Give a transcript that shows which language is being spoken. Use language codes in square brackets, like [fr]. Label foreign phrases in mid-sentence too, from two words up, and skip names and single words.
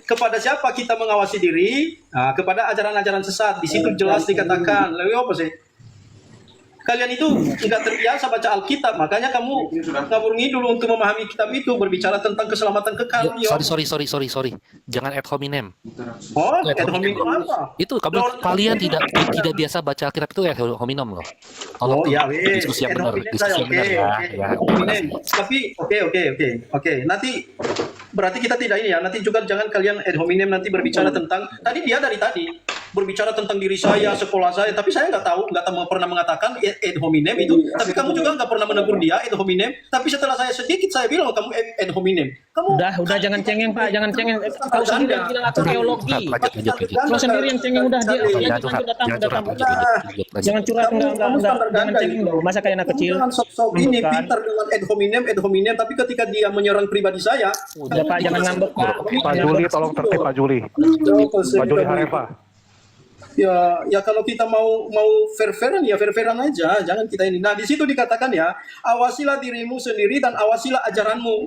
[id] kepada siapa kita mengawasi diri? Nah, kepada ajaran-ajaran sesat. Di situ jelas dikatakan. Lalu apa sih? Kalian itu tidak terbiasa baca Alkitab, makanya kamu ngabur ngidul untuk memahami kitab itu, berbicara tentang keselamatan kekal. Yo. Sorry. Jangan [la] ad hominem. [id] Oh, Ad [la] ad hominem apa? [id] Itu kalian tidak biasa baca Alkitab itu [la] ad hominem [id] loh. Oh ya, diskusi yang benar, [la] Ad hominem. [id] Tapi oke. Nanti berarti kita tidak ini ya. Nanti juga jangan kalian [la] ad hominem [id] nanti berbicara tentang dia dari tadi berbicara tentang diri saya, sekolah saya, tapi saya nggak pernah mengatakan [la] ad hominem [id] itu. Tapi kamu juga nggak pernah menegur dia [la] ad hominem. [id] Tapi setelah saya sedikit saya bilang kamu [la] ad hominem. [id] Kamu Udah jangan cengeng, Pak, jangan cengeng. Kau sendiri yang bilang aku teologi. Lanjut. Kau sendiri yang cengeng udah dia. Jangan curhat, jangan cengeng dong. Masa kayak anak kecil. Jangan sok-sok ini Bukan. pintar dengan [la] ad hominem, [id] tapi ketika dia menyerang pribadi saya, Udah Pak, jangan ngambek Pak. Pak Juli, tolong tertib Pak Juli. Pak Juli Harefa. Ya kalau kita mau fair-fairan ya fair-fairan aja, jangan kita ini. Nah, di situ dikatakan ya, awasilah dirimu sendiri dan awasilah ajaranmu.